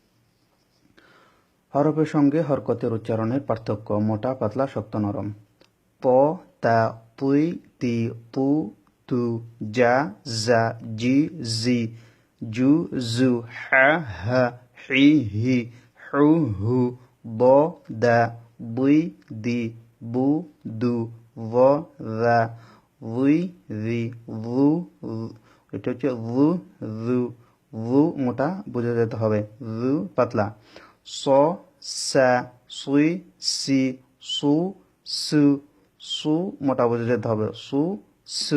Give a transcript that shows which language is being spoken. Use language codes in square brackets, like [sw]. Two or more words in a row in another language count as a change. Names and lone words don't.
[bn] হরফের সঙ্গে হরকতের উচ্চারণের পার্থক্য: মোটা, পাতলা, শক্ত, নরম। প, তা, পুই, তি, পু, তু, যা, জা, জি, জি, জু, জু, হা, হা, হি, হি, হু, হু, ব, দা, বুই, দি, বু, দু, ভ, দা, উই, রি, ভু, এটা হচ্ছে ভু, রু। ভু মোটা বুঝে যেতে হবে, রু পাতলা। স, সা, সুই, সি, সু, সু, সু মোটা বুঝে যেতে হবে, সু, সু।